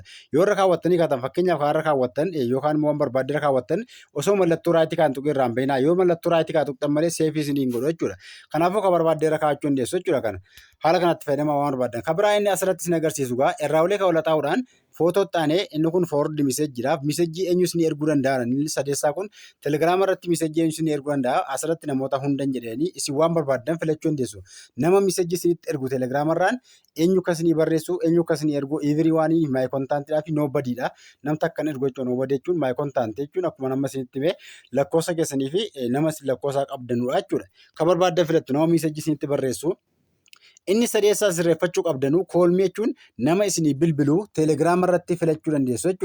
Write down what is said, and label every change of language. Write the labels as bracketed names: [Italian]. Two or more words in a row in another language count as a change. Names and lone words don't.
[Oromo] Yoo irra kaawwattanii kaatan fakkeenyaaf irra kaawwattan yookaan immoo waan barbaadde irra kaawwattan osoo mallattoo raayitii kaan tuqee irraan bahinaa yoo mallattoo raayitii kaan tuqxan malee seefii isiniin godhu jechuudha. Kanaafuu kan barbaadde irra kaawwachuu dandeessu jechuudha. Kana haala kanatti fayyadamaa waan barbaadan. Kan biraa inni asirratti isin agarsiisu gaa irraa olee kan ol xaa'uudhaan footoo taanee inni kun [English] forward message message [Oromo] eenyus ni erguu danda'a. Inni sadeessaa kun telegiraama irratti message eenyus ni erguu danda'a. Asirratti namoota hundan jedhanii isin waan barbaadan filachuu dandeessu. Nama message isinitti ergu telegiraama irraan eenyu akkasii barreessu, eenyu akkasii ergu [English] everyone my contact [Oromo] fi nobody dha. Namni akkan ergu jechuun nobody jechuun [English] my contact [Oromo] jechuun akkuma nama isinitti hime lakkoofsa keessanii fi nama lakkoofsa qabdanudha jechuudha. Kan barbaadan filattu nama message isinitti barreessu. Inni sadeessaa sirreeffachuu qabdanuu koolmii jechuun nama isinii bilbiluu telegiraama irratti filachuu dandeessu jechuudha.